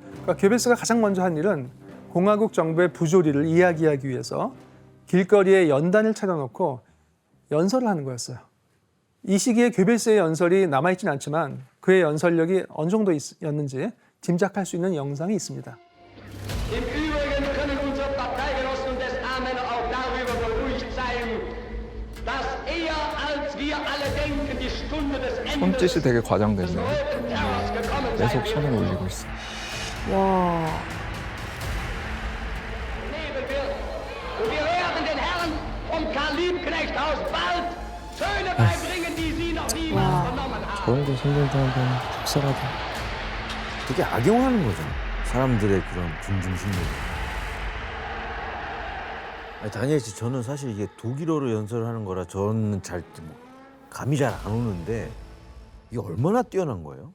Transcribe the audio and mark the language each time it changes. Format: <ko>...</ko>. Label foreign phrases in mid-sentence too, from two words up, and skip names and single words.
<ko>그러니까 괴벨스가 가장 먼저 한 일은 공화국 정부의 부조리를 이야기하기 위해서 길거리에 연단을 차려놓고 연설을 하는 거였어요. 이 시기에 괴벨스의 연설이 남아있지는 않지만 그의 연설력이 어느 정도였는지 짐작할 수 있는 영상이 있습니다.</ko> <de>Im Übrigen können unsere Parteigenossen des Amen auch darüber beruhigt sein, dass eher als wir alle denken, die Stunde des Endes</de> <ko>손짓이 되게 과장됐네요.</ko> <de>des Terrors gekommen sein</de> <ko>계속</ko> <de>wird.</de> <ko>손을 올리고 있어. 와.</ko> <de>Nebel wird. Und wir hören den Herren vom Karl-Liebknecht-Haus bald Töne beibringen, die sie noch niemals vernommen</de> <ko>그런 거 생긴다 한번 복사라도. 되게 악용하는 거잖아. 사람들의 그런 군중심리를. 아니, 다니엘 씨, 저는 사실 이게 독일어로 연설하는 거라 저는 감이 잘 안 오는데 이게 얼마나 뛰어난 거예요?</ko>